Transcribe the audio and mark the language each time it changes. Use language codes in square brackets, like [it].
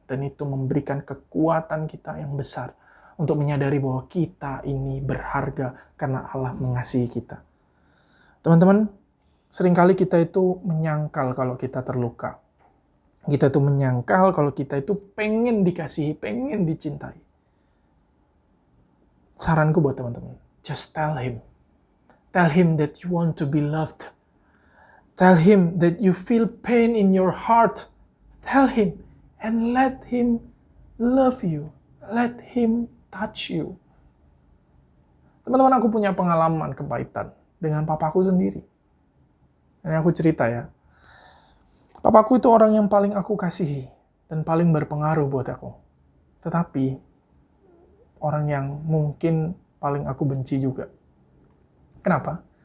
[id] Dan itu memberikan kekuatan kita yang besar untuk menyadari bahwa kita ini berharga karena Allah mengasihi kita. Teman-teman, seringkali kita itu menyangkal kalau kita terluka. Kita itu menyangkal kalau kita itu pengen dikasihi, pengen dicintai. Saranku buat teman-teman, [en] just tell him. Tell him that you want to be loved. Tell him that you feel pain in your heart. Tell him and let him love you. Let him touch you. [id] Teman-teman, aku punya pengalaman kepahitan dengan papaku sendiri. Ini aku cerita ya. Papaku itu orang yang paling aku kasihi dan paling berpengaruh buat aku. Tetapi orang yang mungkin paling aku benci juga. Kenapa?